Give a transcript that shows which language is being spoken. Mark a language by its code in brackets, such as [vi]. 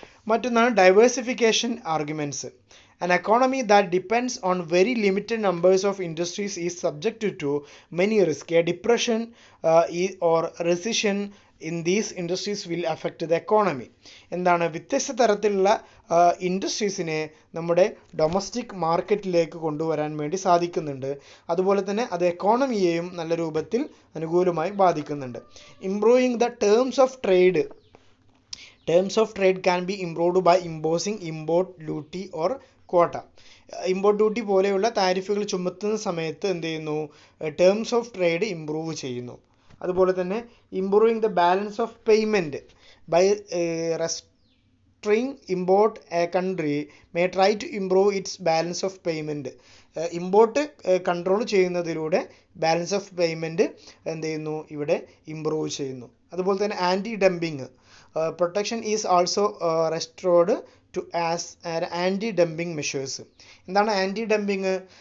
[ml] മറ്റൊന്നാണ് diversification arguments. [en] An economy that depends on very limited numbers of industries is subject to many risks. A depression or recession in these industries will affect the economy. [ml] വ്യത്യസ്ത തരത്തിലുള്ള ഇൻഡസ്ട്രീസിനെ നമ്മുടെ domestic മാർക്കറ്റിലേക്ക് കൊണ്ടുവരാൻ വേണ്ടി സാധിക്കുന്നുണ്ട്. അതുപോലെ തന്നെ അത് എക്കോണമിയെയും നല്ല രൂപത്തിൽ അനുകൂലമായി ബാധിക്കുന്നുണ്ട്. [en] Improving the terms of trade. Terms of trade can be improved by imposing import duty or quota. [ml] Import duty പോലെയുള്ള താരിഫുകൾ ചുമത്തുന്ന സമയത്ത് എന്ത് ചെയ്യുന്നു, ടേംസ് ഓഫ് ട്രേഡ് ഇംപ്രൂവ് ചെയ്യുന്നു. അതുപോലെ തന്നെ [en] Improving the balance of payment by restricting import, a country may try to improve its balance of payment. [ml] Import control ചെയ്യുന്നതിലൂടെ balance of payment എന്ത് ചെയ്യുന്നു, ഇവിടെ ഇംപ്രൂവ് ചെയ്യുന്നു. അതുപോലെ തന്നെ anti dumping. [en] Protection is also restored to as anti dumping measures. [ml] എന്താണ് [en] Anti dumping?